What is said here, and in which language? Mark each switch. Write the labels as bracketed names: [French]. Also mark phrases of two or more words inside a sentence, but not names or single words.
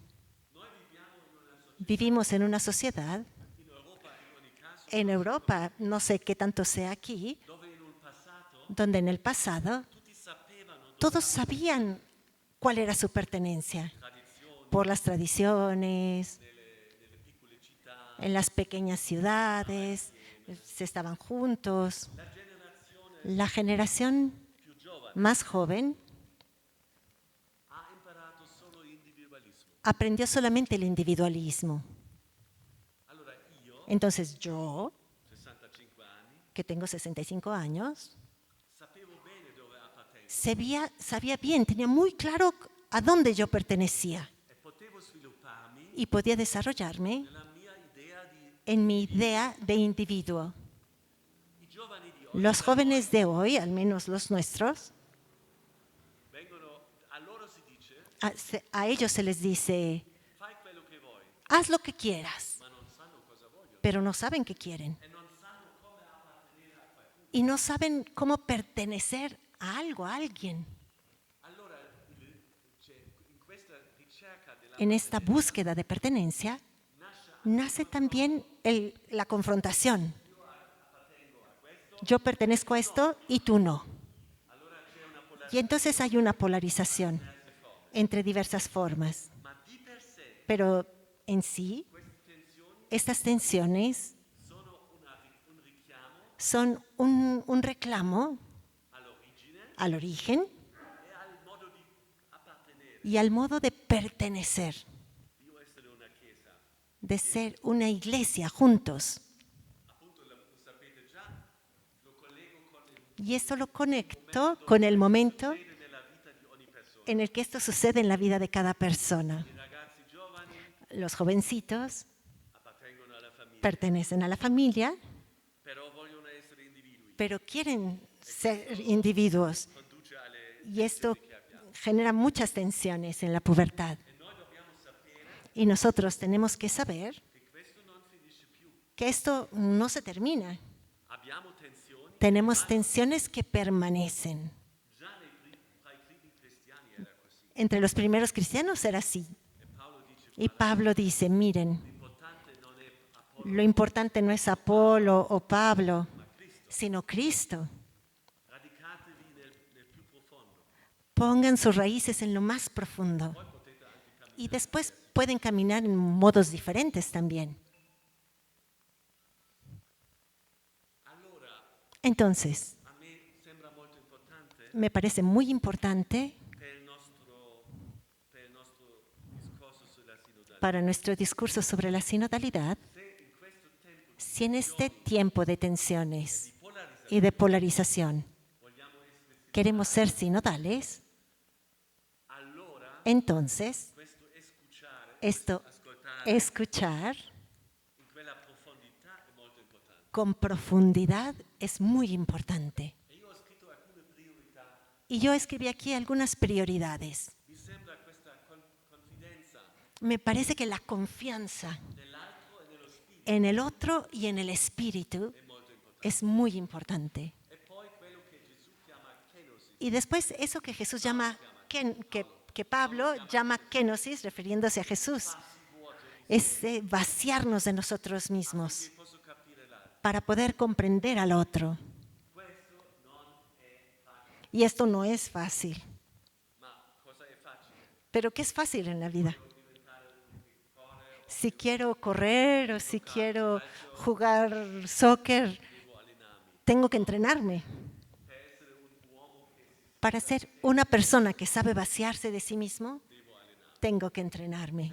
[Spanish] Vivimos en una sociedad, en Europa, no sé qué tanto sea aquí, donde en el pasado todos sabían cuál era su pertenencia por las tradiciones, en las pequeñas ciudades, se estaban juntos. La generación [Italian] più giovane [Spanish] más joven [Italian] ha imparato solo individualismo. [Spanish] aprendió solamente el individualismo. [Italian] Allora io, [Spanish] Entonces yo, [Italian] 65 anni, [Spanish] que tengo 65 años, [Italian] sapevo bene dove appartengo [Spanish] sabía bien, tenía muy claro a dónde yo pertenecía [Italian] e potevo svilupparmi [Spanish] y podía desarrollarme [Italian] nella mia idea di... [Spanish] en mi idea de individuo. [Italian] I giovani di oggi [Spanish] Los jóvenes de hoy, al menos los nuestros, [Italian] vengono, a loro si dice, [Spanish] a ellos se les dice, [Italian] fai quello che vuoi, [Spanish] haz lo que quieras, [Italian] ma non sanno cosa vogliono [Spanish] pero no saben qué quieren. [Italian] e non sanno come appartenere a qualcuno. [Spanish] Y no saben cómo pertenecer a algo, a alguien. [Italian] Allora, in questa ricerca della [Spanish] En esta búsqueda de pertenencia nace también la confrontación. Yo pertenezco a esto y tú no. Y entonces hay una polarización entre diversas formas. [Italian] ma di per sé [Spanish] Pero en sí, estas tensiones [Italian] sono un richiamo [Spanish] son un reclamo [Italian] all'origine [Spanish] al origen [Italian] e al modo di appartenere, [Spanish] y al modo de pertenecer, [Italian] di essere una chiesa. [Spanish] de ser una iglesia juntos. [Italian] Appunto, lo sapete già, lo collego con il [Spanish] Y esto lo conecto con el momento [Italian] succede nella vita di ogni persona. [Spanish] en el que esto sucede en la vida de cada persona. [Italian] I ragazzi giovani [Spanish] Los jovencitos [Italian] appartengono alla famiglia, [Spanish] pertenecen a la familia, [Italian] però vogliono essere individui. [Spanish] pero quieren ser individuos. [Italian] Conduce alle [Spanish] Y esto [Italian] tensioni che abbiamo. [Spanish] genera muchas tensiones en la pubertad. [Italian] E noi dobbiamo sapere [Spanish] Y nosotros tenemos que saber [Italian] che questo non finisce più. [Spanish] que esto no se termina. [Italian] Abbiamo tensioni, [Spanish] Tenemos tensiones que permanecen. [Italian] già tra i primi cristiani era così. [Spanish] Entre los primeros cristianos era así. [Italian] E Paolo dice, [Spanish] Y Pablo dice, miren, [Italian] l'importante non è Apollo, [Spanish] lo importante no es Apolo o Pablo, sino Cristo. [Italian] radicatevi nel più profondo. [Spanish] Pongan sus raíces en lo más profundo. Y después pueden caminar en modos diferentes también. [Italian] Allora, [Spanish] Entonces, [Italian] a me sembra molto importante [Spanish] me parece muy importante [Italian] per il nostro discorso sulla sinodalità. [Spanish] para nuestro discurso sobre la sinodalidad, si en este tiempo de tensiones y de polarización queremos ser sinodales, [Italian] Allora, [Spanish] entonces [Italian] questo escuchare, [Spanish] esto [Italian] ascoltare [Spanish] escuchar [Italian] in quella profondità è molto importante. [Spanish] con profundidad es muy importante. [Italian] E io ho scritto alcune priorità. [Spanish] Y yo escribí aquí algunas prioridades. [Italian] Mi sembra questa confidenza [Spanish] Me parece que la confianza [Italian] nell'altro e nello spirito [Spanish] en el otro y en el espíritu [Italian] è molto importante. [Spanish] es muy importante. [Italian] E poi quello che Gesù chiama kenosis, [Spanish] Y después eso que Jesús llama, que Pablo llama kenosis, refiriéndose a Jesús, es vaciarnos de nosotros mismos [Italian] che posso capire l'altro. [Spanish] para poder comprender al otro. [Italian] Questo non è facile. [Spanish] Y esto no es fácil. [Italian] Ma cosa è facile? [Spanish] Pero ¿qué es fácil en la vida? Si quiero correr o si quiero jugar soccer, tengo que entrenarme. Para ser una persona que sabe vaciarse de sí mismo, tengo que entrenarme.